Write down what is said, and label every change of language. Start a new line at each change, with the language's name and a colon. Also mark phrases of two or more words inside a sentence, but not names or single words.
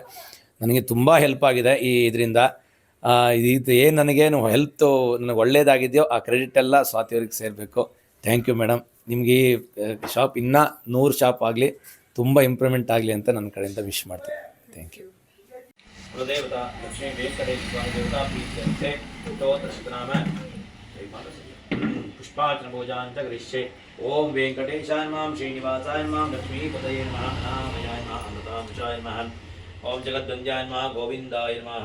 Kannada: ನನಗೆ ತುಂಬ ಹೆಲ್ಪ್ ಆಗಿದೆ ಈ ಇದರಿಂದ. ಇದು ಏನು ನನಗೇನು ಹೆಲ್ತು ನನಗೆ ಒಳ್ಳೆಯದಾಗಿದೆಯೋ ಆ ಕ್ರೆಡಿಟ್ ಎಲ್ಲ ಸ್ವಾತಿಯವ್ರಿಗೆ ಸೇರಬೇಕು.
English: thank you madam.
Kannada: ನಿಮಗೆ ಈ ಶಾಪ್ ಇನ್ನೂ 100 ಶಾಪ್ ಆಗಲಿ, ತುಂಬ ಇಂಪ್ರೂವ್ಮೆಂಟ್ ಆಗಲಿ ಅಂತ ನನ್ನ ಕಡೆಯಿಂದ ವಿಶ್ ಮಾಡ್ತೀನಿ.
English: thank you.
Sanskrit: कुलदेवता लक्ष्मी वेंकटेश्वर देवता प्रीत्यर्थे स्तोत्र शतनाम पुष्पार्चन पूजां च करिष्ये। ओम वेंकटेशाय नमः श्रीनिवासाय नमः लक्ष्मीपतये नमः नामयाय नमः अमृतांशाय नमः ओम जगद्वन्द्याय नमः गोविंदाय